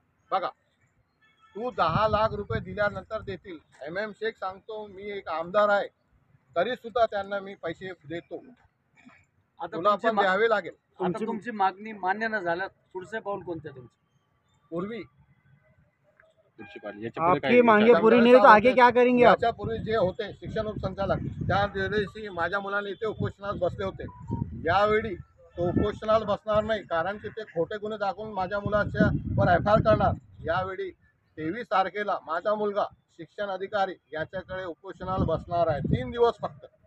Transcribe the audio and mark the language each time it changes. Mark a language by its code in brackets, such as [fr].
[mr] बघा, तू 10 लाख रुपये दिल्यानंतर देतील. MM शेख सांगतो मी एक आमदार आहे, तरी सुद्धा त्यांना मी पैसे देतो. तुला पण द्यावे लागेल. आता तुमची मागणी मान्य न झाल्यास पुढचे पाऊल कोणते तुमचे? पूर्वी [hi] आपकी मांगे पूरी नहीं हुई तो आगे क्या करेंगे आप? [mr] याच्यापूर्वी जे होते शिक्षण उपसंचालक त्या दिवशी माझ्या मुलाने इथे उपोषणास बसले होते. यावेळी तो उपोषणाला बसणार नाही, कारण की ते खोटे गुन्हे दाखवून माझ्या मुलाच्या वर FIR करणार. यावेळी 23 तारखेला माझा मुलगा शिक्षण अधिकारी याच्याकडे उपोषणाला बसणार आहे. 3 दिवस फक्त.